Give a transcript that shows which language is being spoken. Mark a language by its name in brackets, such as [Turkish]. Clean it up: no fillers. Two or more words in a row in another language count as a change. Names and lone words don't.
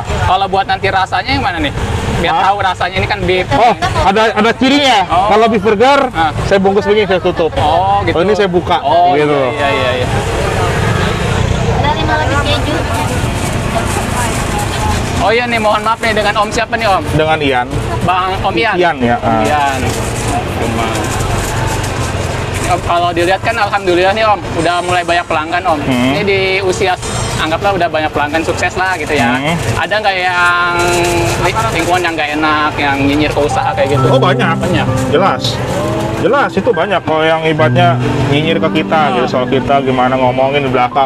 [Indonesian] Kalau buat nanti rasanya yang mana nih? Biar tahu rasanya ini kan beef. Oh, ada cirinya. Oh. Kalau [English] beef burger, [Indonesian] saya bungkus begini, saya tutup. Oh gitu. Oh, ini saya buka, Oh gitu. iya. Ada 5 lapis keju. Oh iya nih mohon maaf nih dengan om siapa nih om? Dengan Ian. Bang Om Ian? Ian ya. Om Ian. Om, kalau dilihat kan alhamdulillah nih om, udah mulai banyak pelanggan om. Ini di usia anggaplah udah banyak pelanggan sukses lah gitu ya. Ada nggak yang lingkungan yang nggak enak, yang nyinyir ke usaha kayak gitu? Oh banyak. Jelas itu banyak. Kalau yang ibaratnya nyinyir ke kita, gitu, soal kita gimana ngomongin di belakang.